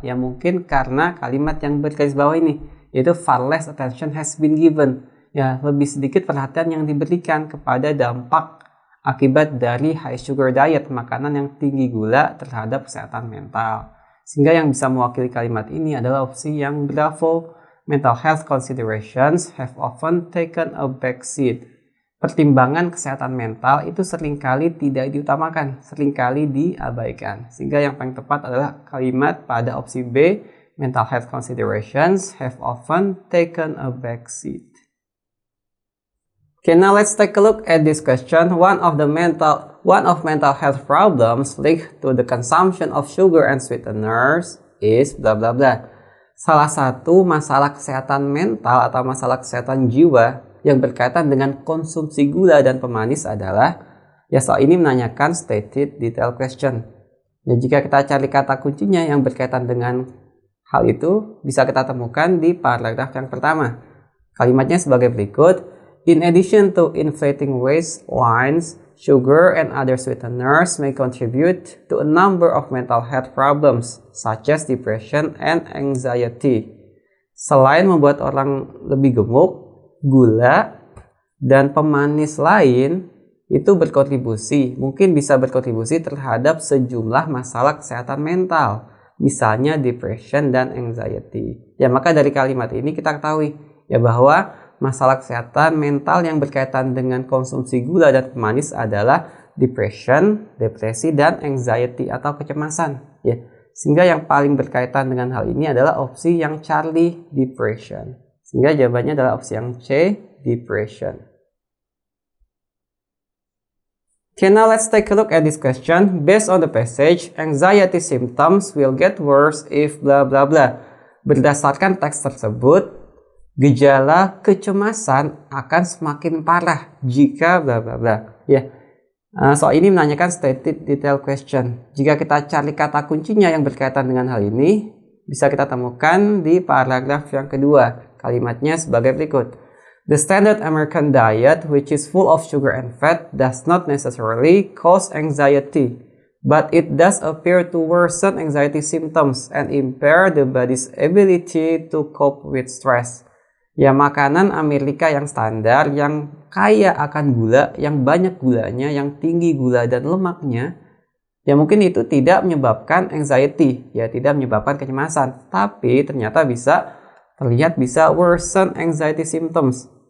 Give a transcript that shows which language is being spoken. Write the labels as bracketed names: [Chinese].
[Indonesian] Ya mungkin karena kalimat yang bergaris bawah ini, yaitu [English] far less attention has been given. [Indonesian] Ya, lebih sedikit perhatian yang diberikan kepada dampak akibat dari high sugar diet, makanan yang tinggi gula terhadap kesehatan mental. Sehingga yang bisa mewakili kalimat ini adalah opsi yang bravo. [English] Mental health considerations have often taken a backseat. [Indonesian] Pertimbangan kesehatan mental itu seringkali tidak diutamakan, seringkali diabaikan. Sehingga yang paling tepat adalah kalimat pada opsi B, [English] mental health considerations have often taken a backseat. Okay, now let's take a look at this question. One of mental health problems linked to the consumption of sugar and sweeteners is bla bla bla. [Indonesian] Salah satu masalah kesehatan mental atau masalah kesehatan jiwa yang berkaitan dengan konsumsi gula dan pemanis adalah, ya soal ini menanyakan [English] stated detailed question. [Indonesian] Ya, jika kita cari kata kuncinya yang berkaitan dengan hal itu, bisa kita temukan di paragraf yang pertama. Kalimatnya sebagai berikut. [English] In addition to inflating waistlines, sugar and other sweeteners may contribute to a number of mental health problems, such as depression and anxiety. [Indonesian] Selain membuat orang lebih gemuk, gula dan pemanis lain itu mungkin bisa berkontribusi terhadap sejumlah masalah kesehatan mental, misalnya depression dan anxiety. Ya, maka dari kalimat ini kita ketahui ya bahwa masalah kesehatan mental yang berkaitan dengan konsumsi gula dan pemanis adalah depression, depresi, dan anxiety atau kecemasan. Ya. Sehingga yang paling berkaitan dengan hal ini adalah opsi yang Charlie, depression. Sehingga jawabannya adalah opsi yang C, depression. [English] Okay, now let's take a look at this question. Based on the passage, anxiety symptoms will get worse if bla bla bla. [Indonesian] Berdasarkan teks tersebut, gejala kecemasan akan semakin parah jika bla bla bla. Ya. Soal ini menanyakan stated detailed question. Jika kita cari kata kuncinya yang berkaitan dengan hal ini, bisa kita temukan di paragraf yang kedua. Kalimatnya sebagai berikut. [English] The standard American diet, which is full of sugar and fat, does not necessarily cause anxiety. but it does appear to worsen anxiety symptoms and impair the body's ability to cope with stress. [Indonesian] Ya, makanan Amerika yang standar, yang kaya akan gula, yang banyak gulanya, yang tinggi gula dan lemaknya, ya mungkin itu tidak menyebabkan anxiety, ya tidak menyebabkan kecemasan, tapi ternyata terlihat bisa [English] worsen anxiety symptoms.